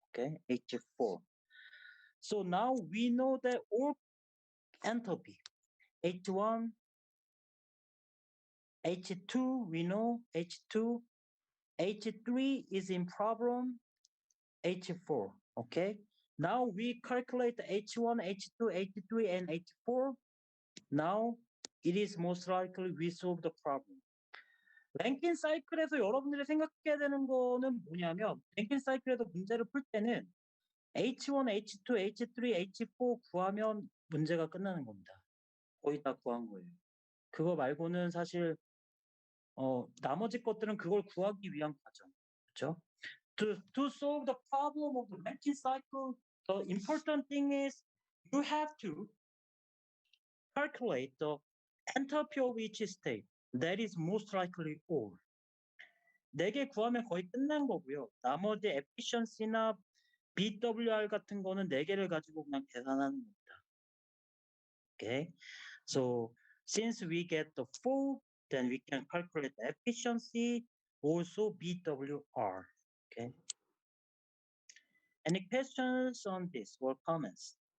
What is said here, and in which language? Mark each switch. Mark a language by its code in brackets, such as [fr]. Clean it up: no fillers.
[en] Okay, H4. So now we know that all enthalpy, H1, H2, we know H2, H3 is in problem, H4, okay? Now we calculate the H1, H2, H3, and H4. Now it is most likely we solve the problem. [ko] 랭킨 사이클에서 여러분들이 생각해야 되는 거는 뭐냐면 랭킨 사이클에서 문제를 풀 때는 H1, H2, H3, H4 구하면 문제가 끝나는 겁니다. 거의 다 구한 거예요. 그거 말고는 사실 나머지 것들은 그걸 구하기 위한 과정, 그렇죠? [en] To solve the problem of the Rankine cycle, the important thing is you have to calculate the enthalpy of each state. That is most likely all. [ko] 4개 구하면 거의 끝난 거고요. 나머지 efficiency나 BWR 같은 거는 4개를 가지고 그냥 계산하는 겁니다. [en] Okay, so since we get the 4, then we can calculate the efficiency, also BWR. Okay. Any questions on this or comments?